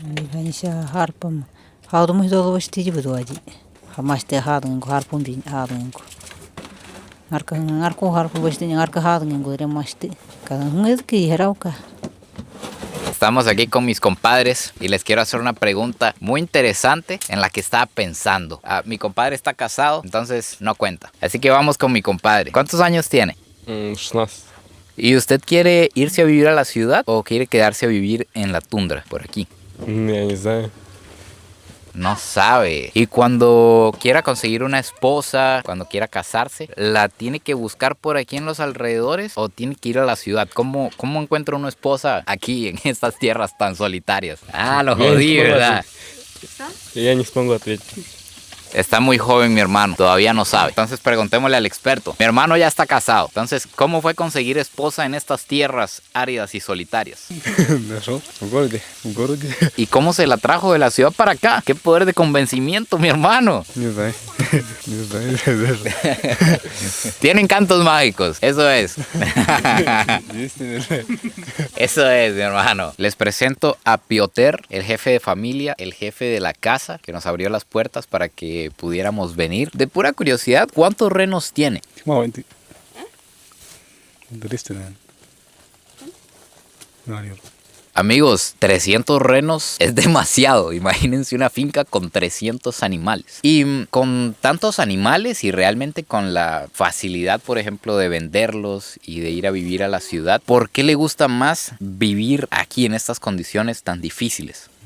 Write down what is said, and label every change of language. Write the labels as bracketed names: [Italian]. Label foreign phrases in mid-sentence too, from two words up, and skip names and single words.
[Spanish] Estamos aquí con mis compadres y les quiero hacer una pregunta muy interesante en la que estaba pensando. Mi compadre está casado, entonces no cuenta. Así que vamos con mi compadre. ¿Cuántos años tiene? 16. ¿Y usted quiere irse a vivir a la ciudad o quiere quedarse a vivir en la tundra, por aquí? [Russian] Я не знаю. [Spanish] No sabe. Y cuando quiera conseguir una esposa, cuando quiera casarse, ¿la tiene que buscar por aquí en los alrededores o tiene que ir a la ciudad? ¿Cómo encuentra una esposa aquí en estas tierras tan solitarias? Lo jodí, ¿verdad? [Russian] Я не смогу ответить. [Spanish] Está muy joven mi hermano, todavía no sabe. Entonces preguntémosle al experto. Mi hermano ya está casado. Entonces, ¿cómo fue conseguir esposa en estas tierras áridas y solitarias? [Russian] Нашел в городе. В городе. [Spanish] ¿Y cómo se la trajo de la ciudad para acá? ¡Qué poder de convencimiento, mi hermano! [Russian] Не знаю. Не знаю даже. [Spanish] Tienen cantos mágicos, eso es. Eso es, mi hermano. Les presento a Piotr, el jefe de familia, el jefe de la casa, que nos abrió las puertas para que pudiéramos venir. De pura curiosidad, ¿cuántos renos tiene? [Russian] Маленький. 300, наверное. [Spanish] Amigos, 300 renos es demasiado. Imagínense una finca con 300 animales. Y con tantos animales y realmente con la facilidad, por ejemplo, de venderlos y de ir a vivir a la ciudad, ¿por qué le gusta más vivir aquí en estas condiciones tan difíciles?